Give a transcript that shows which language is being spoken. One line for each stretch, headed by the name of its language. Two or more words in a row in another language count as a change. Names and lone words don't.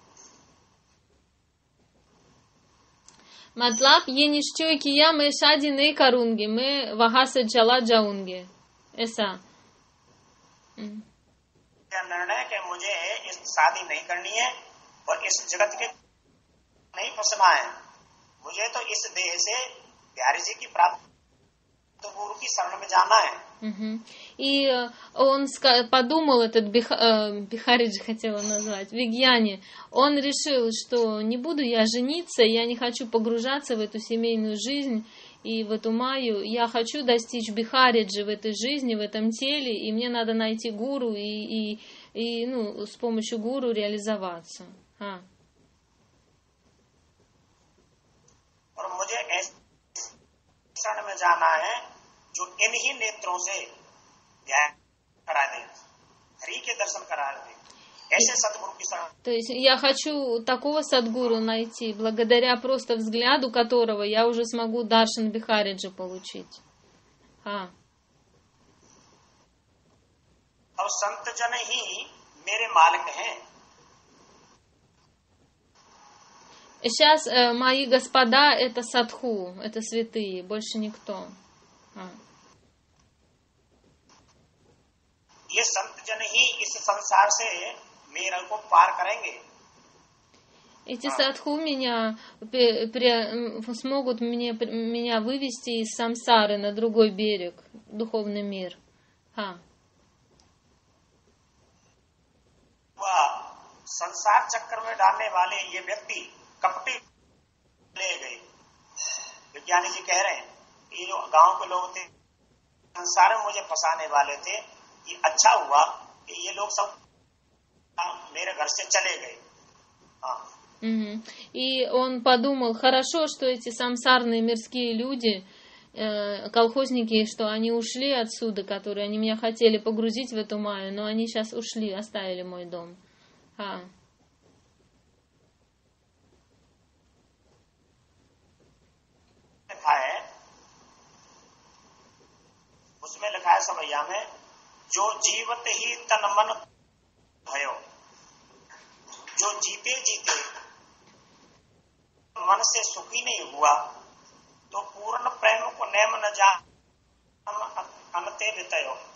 Hindi: मतलब ये निश्चय किया मैं शादी नहीं करूंगी, मैं वहां से चला जाऊंगी, ऐसा निर्णय कि मुझे इस शादी नहीं करनी है और इस जगत के नहीं फंसना है, मुझे तो इस देह से बिहारी जी की प्राप्ति गुरु की शरण में जाना है।
Russian: И он подумал, этот Бихариджи хотела назвать, Вигьяни, он решил, что не буду я жениться, я не хочу погружаться в эту семейную жизнь и в эту майю, я хочу достичь Бихариджи в этой жизни, в этом теле, и мне надо найти гуру и ну, с помощью гуру реализоваться.
Hindi: और मुझे ऐसे शरण में जाना है जो इन्हीं नेत्रों से ध्यान करा दे, हरि के दर्शन करा दे, ऐसे सदगुरु की शरण।
Russian: То есть я хочу такого садгуру найти, благодаря просто взгляду которого я уже смогу даршан Бихариджи получить.
Hindi: और संत जन ही मेरे मालिक हैं।
Russian: Сейчас мои господа это садху, это святые, больше никто.
Hindi: ये संत जन ही इस संसार से मेरे को पार करेंगे।
Russian: Эти садху меня смогут меня вывести из самсары на другой берег, духовный мир.
Hindi: संसार चक्कर में डालने वाले ये व्यक्ति कपटी ले गए। विज्ञानी जी कह रहे हैं ये जो गांव के लोग थे संसार में मुझे फंसाने वाले थे, ये अच्छा हुआ कि ये लोग सब मेरे घर से चले गए।
Russian: И он подумал, хорошо, что эти самсарные мирские люди, колхозники, что они ушли отсюда, которые они меня хотели погрузить в эту майю, но они сейчас ушли, оставили мой дом.
Hindi: उसमें लिखा है समैया में जो जीवत ही तन मन भयो, जो जीते जीते मन से सुखी नहीं हुआ तो पूर्ण प्रेम को नेम न जान अनते वितयो,